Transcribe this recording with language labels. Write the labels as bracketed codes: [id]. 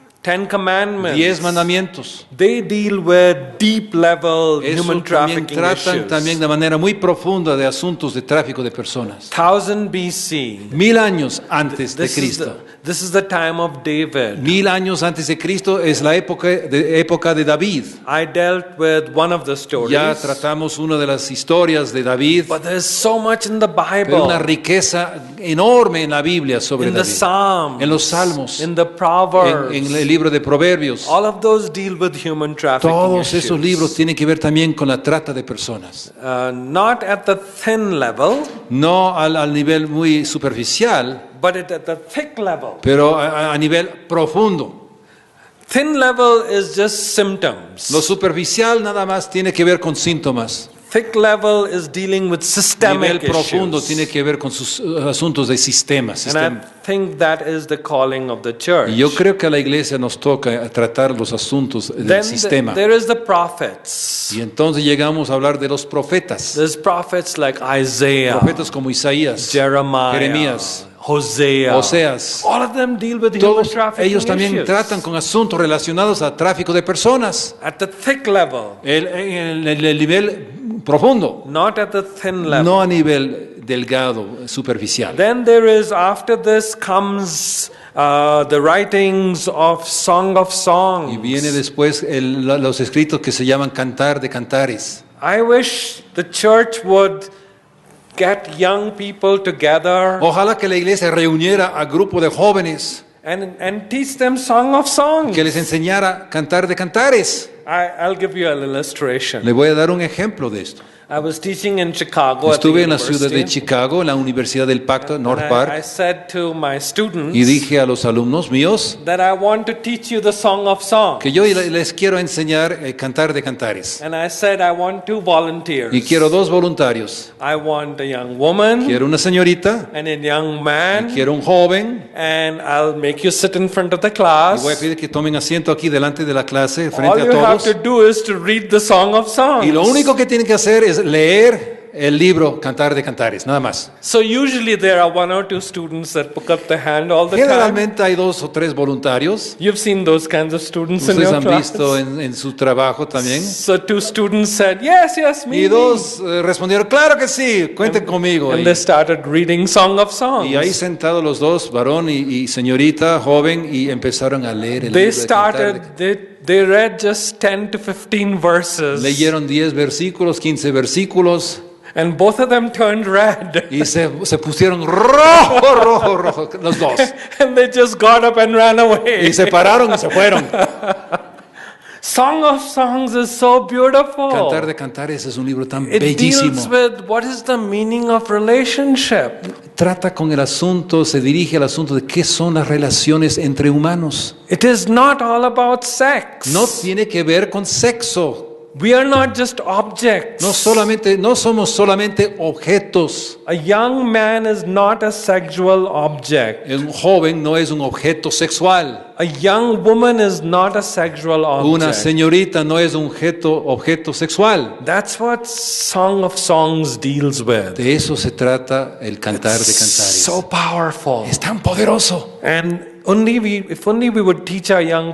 [en] 10 commandments. [es] 10 mandamientos. [en] They deal with deep level [es] Eso [en] human [es] también [en] trafficking [es] tratan [en] issues. [es] también de manera muy profunda de asuntos de tráfico de personas. [en] 1000 BC. [es] 1000 años antes de Cristo. [en] This is the time of David. [es] 1000 años antes de Cristo es la época de David. [en] I dealt with one of the stories. [es] Ya tratamos una de las historias de David, [en] But there's so much in the [es] pero una [en] Bible, [es] riqueza enorme en la Biblia sobre [en] in the [es] David. [en] Psalms, [es] En los Salmos, [en] in the Proverbs. [es] en el libro de Proverbios. [en] All of those deal with human trafficking [es] Todos [en] issues. [es] esos libros tienen que ver también con la trata de personas. [en] Not at the thin level, [es] No al nivel muy superficial, [en] but at the thick level. [es] pero a nivel profundo. [en] Thin level is just symptoms. [es] Lo superficial nada más tiene que ver con síntomas. [en] Thick level is dealing with [es] Nivel [en] systemic [es] profundo [en] issues. [es] tiene que ver con sus asuntos de sistemas. [en] And I think that is the calling of the church. [es] Y yo creo que a la iglesia nos toca tratar los asuntos del [en] Then [es] sistema. [en] there is the prophets. [es] Y entonces llegamos a hablar de los profetas. [en] There's prophets like Isaiah, [es] Profetas como Isaías, [en] Jeremiah, [es] Jeremías, [en] Hosea. [es] Oseas. [en] All of them deal with human [es] Todos [en] trafficking [es] ellos también [en] issues. [es] tratan con asuntos relacionados a tráfico de personas. [en] At the thick level, [es] En el nivel profundo, [en] not at the thin level. [es] no a nivel delgado, superficial. [en] Then there is, after this comes the writings of Song of Songs. [es] Y viene después los escritos que se llaman Cantar de Cantares. [en] I wish the church would get young people together [es] Ojalá que la iglesia reuniera a grupo de jóvenes [en] and teach them Song of Songs. [es] que les enseñara Cantar de Cantares. [en] I'll give you an illustration. [es] Le voy a dar un ejemplo de esto. [en] I was teaching in Chicago at the [es] Estuve en la ciudad de [en] university, [es] Chicago, en la Universidad del Pacto, North [en] and I [es] Park, [en] said to my students [es] y dije a los alumnos míos [en] that I want to teach you the Song of Songs. [es] que yo les quiero enseñar Cantar de Cantares. [en] And I said I want 2 volunteers. [es] Y quiero 2 voluntarios. [en] I want a young woman [es] Quiero una señorita, [en] and a young man, [es] quiero un joven. [en] and I'll make you sit in front of the [es] Y [en] class. [es] voy a pedir que tomen asiento aquí delante de la clase, [en] All [es] frente a [en] you have to [es] todos. [en] do is to read the Song of Songs. [es] Y lo único que tienen que hacer es leer el libro Cantar de Cantares, nada más. [en] So usually there are 1 or 2 students that pick up the hand all the time. [es] Generalmente hay 2 o 3 voluntarios. [en] You've seen those kinds of students in [es] Ustedes [en] your [es] han [en] class. [es] visto en su trabajo también. [en] So 2 students said, yes, me. [es] Y 2 respondieron, claro que sí, cuenten conmigo. [en] And they started reading Song of Songs. [es] Y ahí sentados los 2, varón y señorita, joven, y empezaron a leer el [en] They [es] libro de Cantar de [en] started, they read just 10 to 15 verses. [es] Leyeron 10 versículos, 15 versículos, [en] And both of them turned red. [es] y se pusieron rojo, los 2. [en] And they just got up and ran away. [es] Y se pararon y se fueron. [en] Song of Songs is so beautiful. [es] Cantar de Cantares es un libro tan [en] It [es] bellísimo. [en] deals with what is the meaning of relationship. [es] Trata con el asunto, se dirige al asunto de qué son las relaciones entre humanos. [en] It is not all about sex. [es] No tiene que ver con sexo. [en] We are not just objects. [es] No somos solamente objetos. [en] A young man is not a sexual object. [es] Un joven no es un objeto sexual. [en] a young woman is not a sexual [es] Una [en] object. [es] señorita no es un objeto sexual. [en] That's what Song of Songs deals with. [es] De eso se trata el cantar de cantares. [en] So powerful. [es] Es tan poderoso. [en] And if only we would teach our young